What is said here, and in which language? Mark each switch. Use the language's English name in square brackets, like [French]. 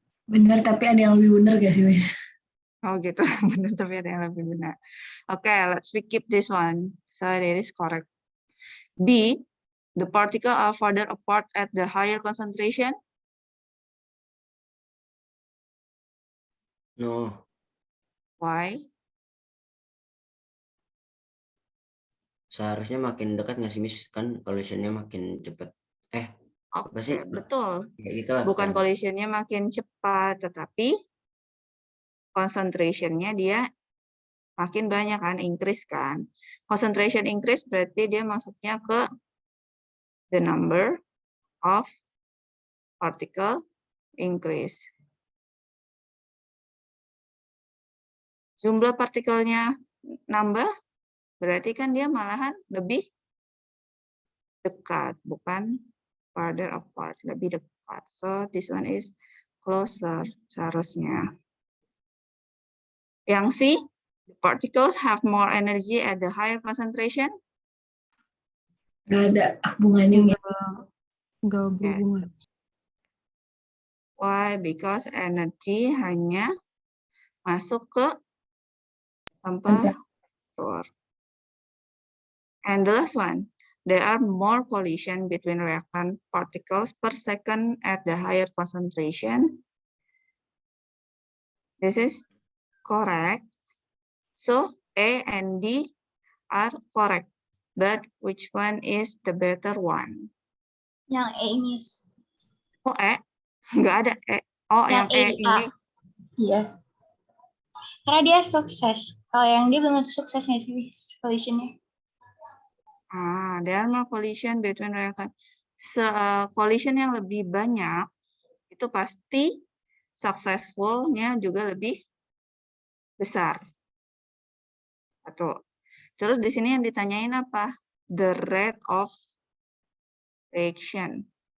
[Indonesian] Benar, tapi ada yang lebih benar gak sih, Miss? Oh gitu, benar tapi ada yang lebih benar. [English] Okay, let's keep this one. So that is correct. B, the particle are further apart at the higher concentration. No. Why? [Indonesian] Seharusnya makin dekat nggak sih, Miss? Kan collision-nya makin cepat. Apa sih? Betul. Ya, itulah, Bukan collision-nya makin cepat, tetapi concentration-nya dia makin banyak kan, increase kan. Concentration increase berarti dia masuknya ke the number of particle increase. Jumlah partikelnya nambah, berarti kan dia malahan lebih dekat, bukan [English] farther apart, [Indonesian] lebih dekat. [English] So this one is closer [Indonesian] seharusnya. Yang C, [English] the particles have more energy at the higher concentration. [Indonesian] Nggak ada hubungannya. Nggak berhubungan. [English] Why? Because [Indonesian] energy hanya masuk ke temperatur. [English] And the last one, there are more collision between reactant particles per second at the higher concentration. This is correct. So A and D are correct. But which one is the better one? [Indonesian] Yang E ini. Oh, E? Nggak ada E. Oh, yang E ini. Iya. Karena dia sukses. Kalau yang dia belum tentu sukses nggak sih collision-nya? [English] There are more collision between reactant. [Indonesian] Collision yang lebih banyak, itu pasti successful-nya juga lebih besar. Atau terus di sini yang ditanyain apa? [English] The rate of reaction.